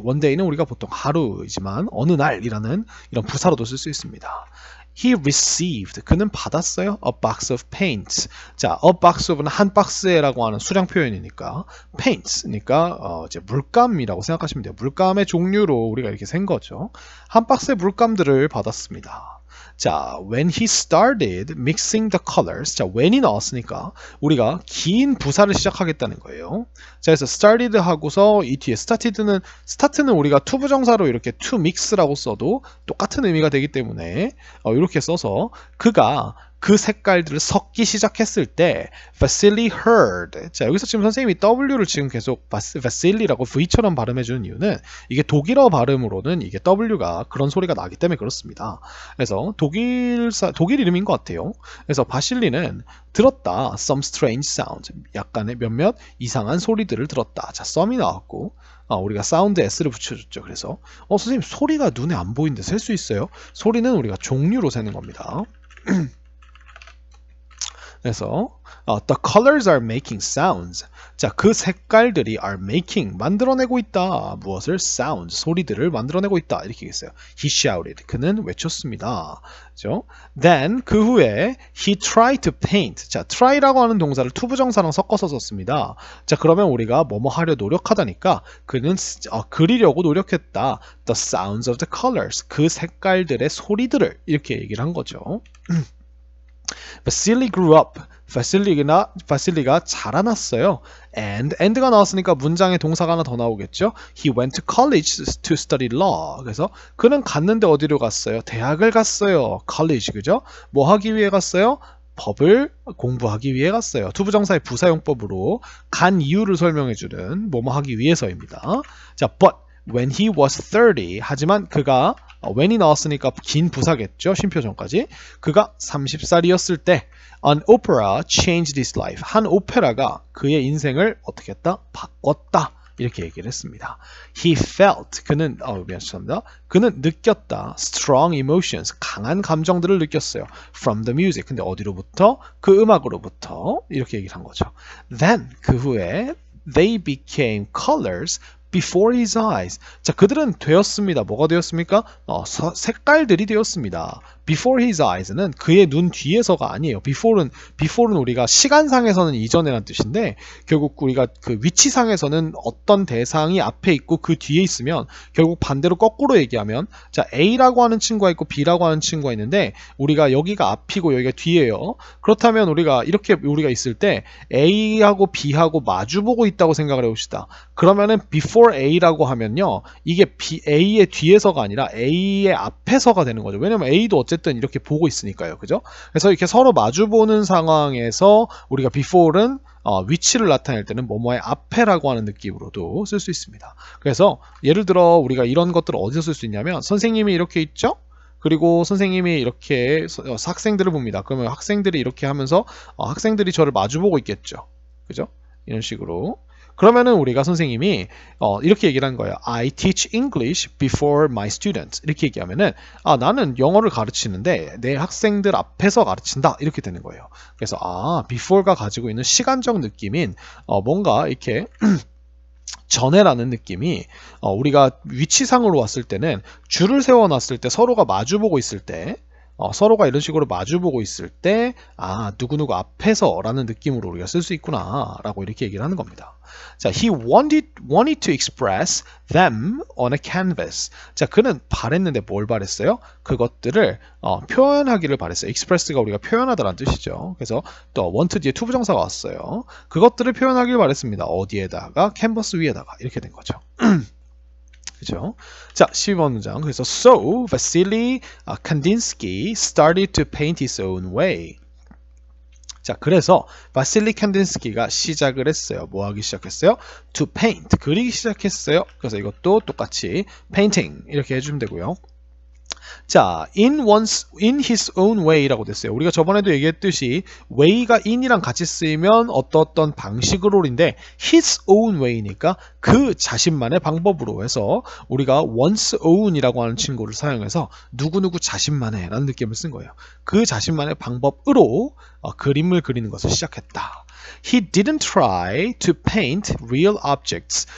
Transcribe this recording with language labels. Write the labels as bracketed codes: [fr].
[ko] One day는 우리가 보통 하루이지만 어느 날이라는 이런 부사로도 쓸 수 있습니다. [en] He received. [ko] 그는 받았어요. [en] A box of paints. [ko] 자, a box of는 한 박스에라고 하는 수량 표현이니까 paints니까 이제 물감이라고 생각하시면 돼요. 물감의 종류로 우리가 이렇게 센 거죠. 한 박스의 물감들을 받았습니다. [en] 자, when he started mixing the colors. [ko] 자, when이 나왔으니까 우리가 긴 부사를 시작하겠다는 거예요. 자, 그래서 started 하고서 이 뒤에 start는 우리가 to 부정사로 이렇게 to mix라고 써도 똑같은 의미가 되기 때문에 이렇게 써서 그가 그 색깔들을 섞기 시작했을 때 [en] Vasily heard. [ko] 자, 여기서 지금 선생님이 W를 지금 계속 Vasily라고 V처럼 발음해주는 이유는 이게 독일어 발음으로는 이게 W가 그런 소리가 나기 때문에 그렇습니다. 그래서 독일 이름인 것 같아요. 그래서 바실리는 들었다. [en] Some strange sound. [ko] 약간의 몇몇 이상한 소리들을 들었다. 자, some이 나왔고 우리가 사운드 S를 붙여줬죠. 그래서 선생님 소리가 눈에 안 보이는데 셀 수 있어요? 소리는 우리가 종류로 세는 겁니다. [en] 그래서 the colors are making sounds. [ko] 자, 그 색깔들이 [en] are making, [ko] 만들어내고 있다. 무엇을? sounds, 소리들을 만들어내고 있다. 이렇게 얘기했어요. [en] He shouted. [ko] 그는 외쳤습니다. 그죠? [en] Then [ko] 그 후에 [en] he tried to paint. [ko] 자, try라고 하는 동사를 to 부정사랑 섞어서 썼습니다. 자, 그러면 우리가 뭐뭐 하려 노력하다니까 그는 그리려고 노력했다. [en] The sounds of the colors. [ko] 그 색깔들의 소리들을 이렇게 얘기를 한 거죠. [en] Vasily grew up. [ko] 바실리가 자라났어요. and가 나왔으니까 문장에 동사가 하나 더 나오겠죠. [en] He went to college to study law. [ko] 그래서 그는 갔는데 어디로 갔어요? 대학을 갔어요. college, 그죠? 뭐 하기 위해 갔어요? 법을 공부하기 위해 갔어요. 투부정사의 부사용법으로 간 이유를 설명해주는 뭐뭐 하기 위해서입니다. [en] 자, but when he was 30. [ko] 하지만 그가 when이 나왔으니까 긴 부사겠죠. 쉼표 전까지. 그가 30살이었을 때 [en] an opera changed his life. [ko] 한 오페라가 그의 인생을 어떻게 했다? 바꿨다. 이렇게 얘기를 했습니다. [en] He felt. [ko] 그는 죄송합니다. 그는 느꼈다. [en] strong emotions. [ko] 강한 감정들을 느꼈어요. [en] from the music. [ko] 근데 어디로부터? 그 음악으로부터. 이렇게 얘기를 한 거죠. [en] Then [ko] 그 후에 [en] they became colors before his eyes. [ko] 자, 그들은 되었습니다. 뭐가 되었습니까? 색깔들이 되었습니다. before his eyes는 그의 눈 뒤에서가 아니에요. before는 우리가 시간상에서는 이전이라는 뜻인데 결국 우리가 그 위치상에서는 어떤 대상이 앞에 있고 그 뒤에 있으면 결국 반대로 거꾸로 얘기하면 자, A라고 하는 친구가 있고 B라고 하는 친구가 있는데 우리가 여기가 앞이고 여기가 뒤에요. 그렇다면 우리가 있을 때 A하고 B하고 마주보고 있다고 생각을 해봅시다. 그러면은 before before A라고 하면요. 이게 A의 뒤에서가 아니라 A의 앞에서가 되는 거죠. 왜냐면 A도 어쨌든 이렇게 보고 있으니까요. 그죠? 그래서 이렇게 서로 마주보는 상황에서 우리가 before는 위치를 나타낼 때는 뭐뭐의 앞에라고 하는 느낌으로도 쓸 수 있습니다. 그래서 예를 들어 우리가 이런 것들을 어디서 쓸 수 있냐면 선생님이 이렇게 있죠? 그리고 선생님이 이렇게 학생들을 봅니다. 그러면 학생들이 이렇게 하면서 학생들이 저를 마주보고 있겠죠. 그죠? 이런 식으로. 그러면은 우리가 선생님이 이렇게 얘기를 한 거예요. [en] I teach English before my students. [ko] 이렇게 얘기하면은 나는 영어를 가르치는데 내 학생들 앞에서 가르친다. 이렇게 되는 거예요. 그래서 before가 가지고 있는 시간적 느낌인 뭔가 이렇게 전에라는 느낌이 우리가 위치상으로 왔을 때는 줄을 세워놨을 때 서로가 마주보고 있을 때 서로가 이런 식으로 마주보고 있을 때 누구누구 앞에서 라는 느낌으로 우리가 쓸 수 있구나 라고 이렇게 얘기를 하는 겁니다. [en] 자, he wanted to express them on a canvas. [ko] 자, 그는 바랬는데 뭘 바랬어요? 그것들을 표현하기를 바랬어요. express가 우리가 표현하다라는 뜻이죠. 그래서 또 want 뒤에 투부정사가 왔어요. 그것들을 표현하길 바랬습니다. 어디에다가? 캔버스 위에다가 이렇게 된 거죠. 그죠? 자, 12번 문장. [en] 그래서 So Vasily Kandinsky started to paint his own way. [ko] 자, 그래서 바실리 칸딘스키가 시작을 했어요. 뭐 하기 시작했어요? [en] To paint. [ko] 그리기 시작했어요. 그래서 이것도 똑같이 painting 이렇게 해주면 되고요. 자, in his own way라고 됐어요. 우리가 저번에도 얘기했듯이 way가 in이랑 같이 쓰이면 어떤 방식으로인데 his own way니까 그 자신만의 방법으로 해서 우리가 one's own이라고 하는 친구를 사용해서 누구누구 자신만의 라는 느낌을 쓴 거예요. 그 자신만의 방법으로 그림을 그리는 것을 시작했다. [en] He didn't try to paint real objects.